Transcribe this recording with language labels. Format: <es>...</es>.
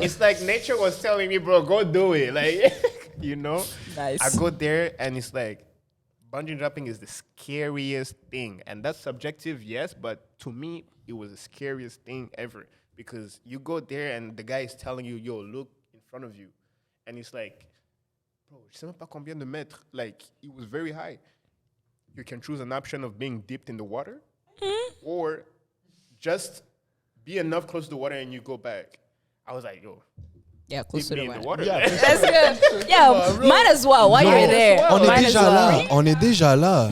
<en>It's like nature was telling me, bro, go do it. Like, you know? Nice. I go there and it's like, bungee jumping is the scariest thing. And that's subjective, yes, but to me, it was the scariest thing ever. Because you go there and the guy is telling you, yo, look in front of you. And it's like, bro,</en> <fr>je sais même pas combien de mètres.</fr> <en>Like, it was very high. You can choose an option of being dipped in the water or just be enough close to the water and you go back. I was like, yo. Yeah, close to the water. Yeah, that's good. Yeah, might as well while you're there.</en> <fr>On est déjà là.</fr>